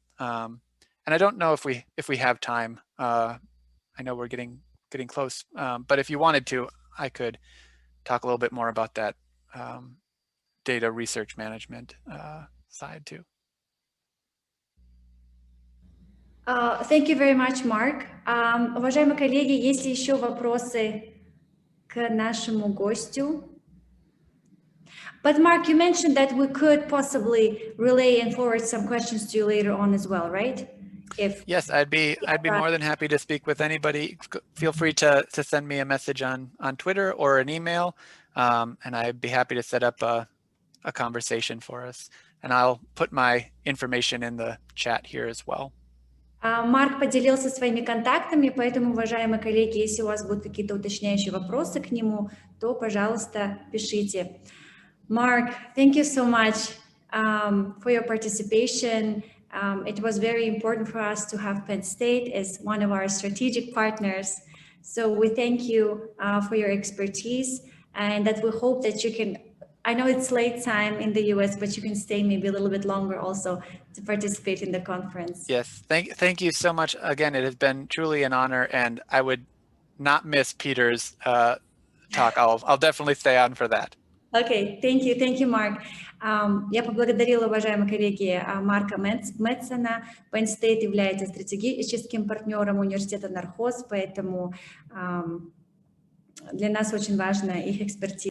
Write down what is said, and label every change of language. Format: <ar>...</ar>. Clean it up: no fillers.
<en>And I don't know if we have time. I know we're getting close, but if you wanted to, I could talk a little bit more about that data research management side too. Thank you very much, Mark.</en> <ru>Уважаемые коллеги, есть ли еще вопросы к нашему гостю?</ru> <en>But Mark, you mentioned that we could possibly relay and forward some questions to you later on as well, right? Yes, I'd be more than happy to speak with anybody. Feel free to send me a message on Twitter or an email, and I'd be happy to set up a conversation for us. And I'll put my information in the chat here as well.</en> <ru>Марк поделился своими контактами, поэтому, уважаемые коллеги, если у вас будут какие-то уточняющие вопросы к нему, то, пожалуйста, пишите.</ru> <en>Mark, thank you so much for your participation. It was very important for us to have Penn State as one of our strategic partners. So we thank you for your expertise, and that we hope that you can, I know it's late time in the US, but you can stay maybe a little bit longer also to participate in the conference. Yes, thank you so much. Again, it has been truly an honor, and I would not miss Peter's talk. I'll definitely stay on for that. Okay, thank you, Mark.</en> <ru>Я поблагодарила, уважаемые коллеги, Марка Мэтсона. Penn State является стратегическим партнером университета Нархоз, поэтому для нас очень важна их экспертиза.</ru>